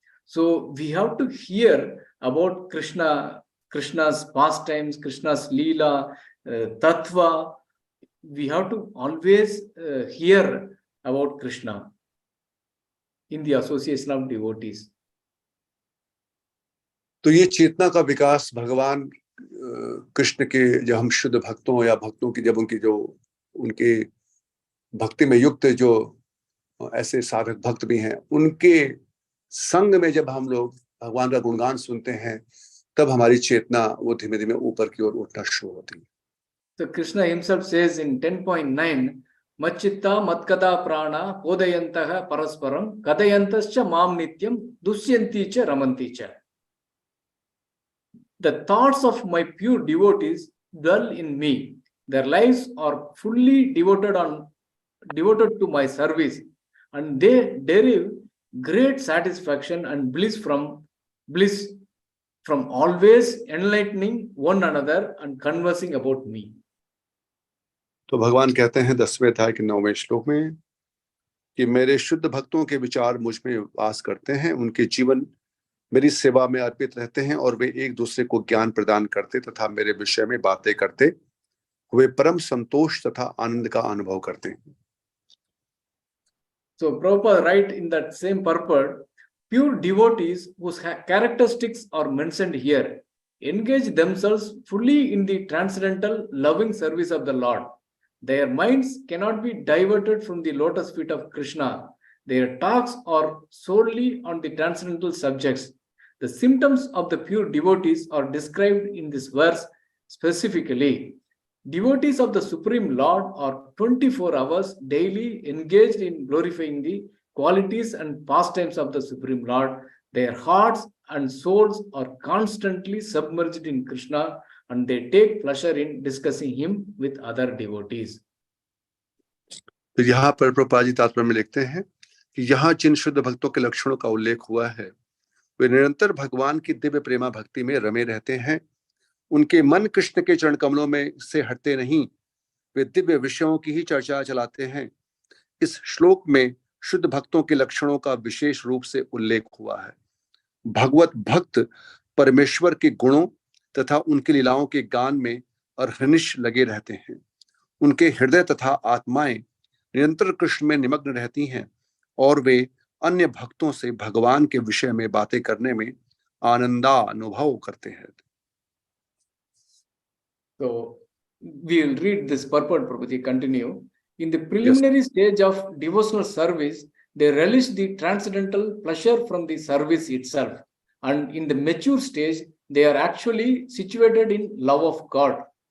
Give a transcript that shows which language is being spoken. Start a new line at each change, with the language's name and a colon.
English: So we have to hear about Krishna's pastimes, Krishna's Leela, Tattva. We have to always hear about Krishna in the association of devotees.
Hindi: तो ये चेतना का विकास भगवान कृष्ण के, जब हम शुद्ध भक्तों या भक्तों की, जब उनके भक्ति में युक्त जो ऐसे साधक भक्त भी हैं, उनके संग में जब हम लोग भगवान का गुणगान सुनते हैं, तब हमारी चेतना वो धीमे धीमे ऊपर की ओर उठना शुरू होती है.
English: So Krishna himself says in
Sanskrit: 10.9, Machitta matkada prana podayantaha parasparam kadayantascha mam nityam dusyanti cha ramanti cha.
English: The thoughts of my pure devotees dwell in me. Their lives are fully devoted to my service, and they derive great satisfaction and bliss from always enlightening one another and conversing about me.
Hindi: तो भगवान कहते हैं 10वें अध्याय के 9वें श्लोक में कि मेरे शुद्ध भक्तों के विचार मुझ में वास करते हैं, उनके जीवन मेरी सेवा में अर्पित रहते हैं और वे एक दूसरे को ज्ञान प्रदान करते तथा मेरे विषय में बातें करते हुए परम संतोष तथा आनंद का अनुभव करते हैं.
English: So Prabhupada write in that same purport, pure devotees whose characteristics are mentioned here engage themselves fully in the transcendental loving service of the Lord. Their minds cannot be diverted from the lotus feet of Krishna. Their talks are solely on the transcendental subjects. The symptoms of the pure devotees are described in this verse specifically. Devotees of the Supreme Lord are 24 hours daily engaged in glorifying the qualities and pastimes of the Supreme Lord. Their hearts and souls are constantly submerged in Krishna, and they take pleasure in discussing him with other devotees.
Hindi: तो यहाँ पर प्रभुपाद जी तात्पर्य में लिखते हैं कि यहाँ जिन शुद्ध भक्तों के लक्षणों का उल्लेख हुआ है, वे निरंतर भगवान की दिव्य प्रेमा भक्ति में रमे रहते हैं. उनके मन कृष्ण के चरण कमलों में से हटते नहीं, वे दिव्य विषयों की ही चर्चा चलाते हैं. इस श्लोक में शुद्ध भक्तों के लक्षणों का विशेष रूप से उल्लेख हुआ है. भगवत भक्त परमेश्वर के गुणों तथा उनकी लीलाओं के गान में अहर्निश लगे रहते हैं. उनके हृदय तथा आत्माएं निरंतर कृष्ण में निमग्न रहती हैं और वे अन्य भक्तों से भगवान के विषय में बातें करने में आनंदानुभव करते हैं.
English: So we will read this purport, Prabhuji, continue. In the preliminary stage of devotional service, they relish the transcendental pleasure from the service itself. And in the mature stage, they are actually situated in love of God.